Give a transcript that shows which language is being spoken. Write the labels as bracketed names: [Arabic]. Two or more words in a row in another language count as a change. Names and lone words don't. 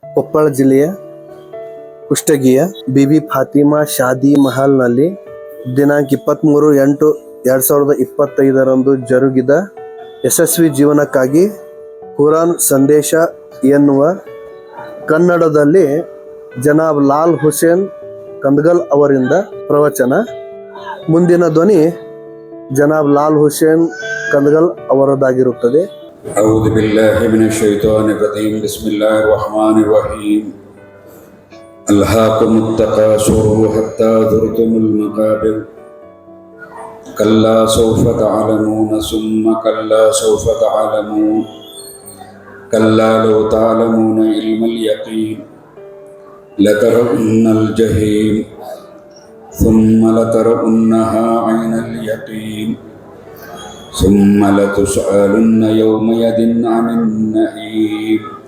[Kannada] ಕೊಪ್ಪಳ ಜಿಲ್ಲೆಯ ಕುಷ್ಟಗಿಯ ಬಿಬಿ ಫಾತಿಮಾ ಶಾದಿ ಮಹಲ್ನಲ್ಲಿ ದಿನಾಂಕ 23/8/2025 ಜರುಗಿದ ಯಶಸ್ವಿ ಜೀವನಕ್ಕಾಗಿ ಕುರಾನ್ ಸಂದೇಶ ಎನ್ನುವ ಕನ್ನಡದಲ್ಲಿ ಜನಾಬ್ ಲಾಲ್ ಹುಸೇನ್ ಕಂದಗಲ್ ಅವರಿಂದ ಪ್ರವಚನ. ಮುಂದಿನ ಧ್ವನಿ ಜನಾಬ್ ಲಾಲ್ ಹುಸೇನ್ ಕಂದಗಲ್ ಅವರದಾಗಿರುತ್ತದೆ. [Arabic] أعوذ بالله من الشيطان الرجيم بسم الله الرحمن الرحيم ألهاكم التكاثر حتى زرتم المقابر كلا سوف تعلمون ثم كلا سوف تعلمون كلا لو تعلمون علم اليقين لترون الجحيم ثم لترونها عين اليقين ثم لتسألن يومئذ عن النعيم.